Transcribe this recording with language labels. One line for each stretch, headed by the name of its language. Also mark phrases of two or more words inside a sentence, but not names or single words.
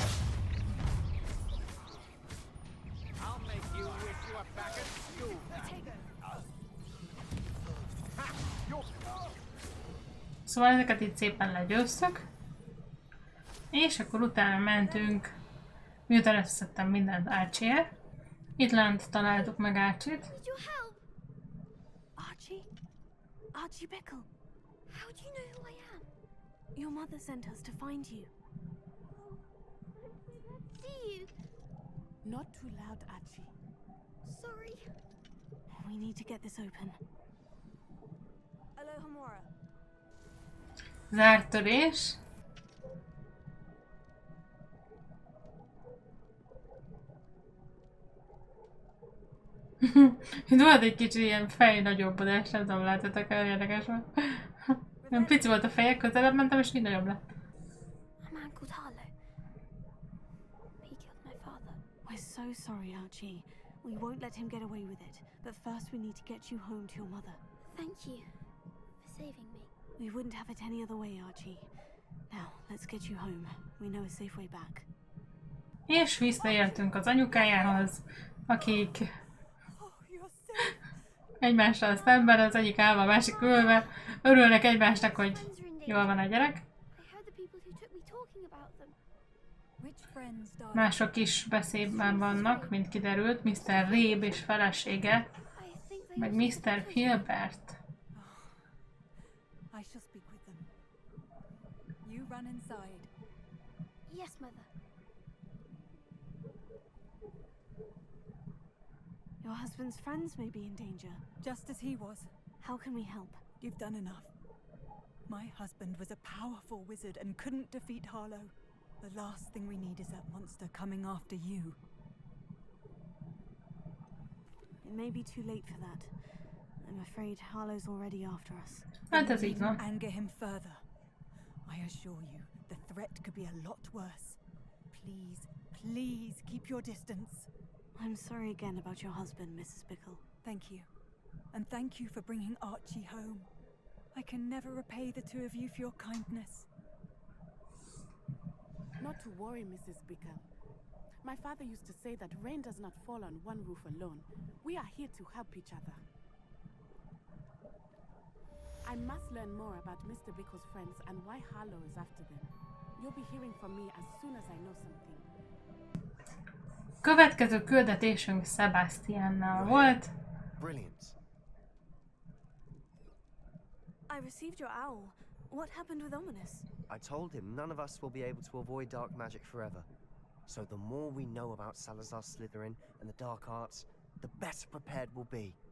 Hungarian: Szóval ezeket itt szépen legyőztük. És akkor utána mentünk, miután összeszedtem mindent Archie-ért. Itt lent találtuk meg Archie-t. Archie? Archie Bickle.
English: How do you know who I am? Your mother sent us to find you. See you. Not too loud, Archie. Sorry. We need to get this open. Alohomora.
Hungarian: Zárt törés. Itt volt egy kicsi ilyen fej nagyobbodás, nem tudom, láthatok, olyan érdekes volt. Nem pici volt a feje, közelebb mentem, és így nagyobb lett.
English: A man called Harlow. He killed my father. We're so sorry, Archie. We won't let him get away with it. But first we need to get you home to your mother. Thank you for saving me. We wouldn't have it any other way, Archie. Now, let's get you home. We know a safe way back.
Hungarian: És visszaértünk az anyukájához, akik egymással szemben, az egyik állva, a másik ülve, örülnek egymásnak, hogy jól van a gyerek. Mások is beszédben vannak, mint kiderült, Mr. Réb és felesége, meg Mr. Filbert.
English: I shall speak with them. You run inside. Yes, Mother. Your husband's friends may be in danger. Just as he was. How can we help? You've done enough. My husband was a powerful wizard and couldn't defeat Harlow. The last thing we need is that monster coming after you. It may be too late for that. I'm afraid Harlow's already after us.
Hungarian: Hát ez így van.
English: Anger him further. I assure you, the threat could be a lot worse. Please, please keep your distance. I'm sorry again about your husband, Mrs. Bickle. Thank you. And thank you for bringing Archie home. I can never repay the two of you for your kindness. Not to worry, Mrs. Bickle. My father used to say that rain does not fall on one roof alone. We are here to help each other. I must learn more about Mr. Bickle's friends and why Harlow is after them. You'll be hearing from me as soon as I know something.
Hungarian: Következő küldetésünk Sebastiannal volt.
English: Brilliant. I received your owl. What happened with Ominous? I told him none of us will be able to avoid dark magic forever. So the more we know about Salazar Slytherin and the dark arts, the better prepared we'll be.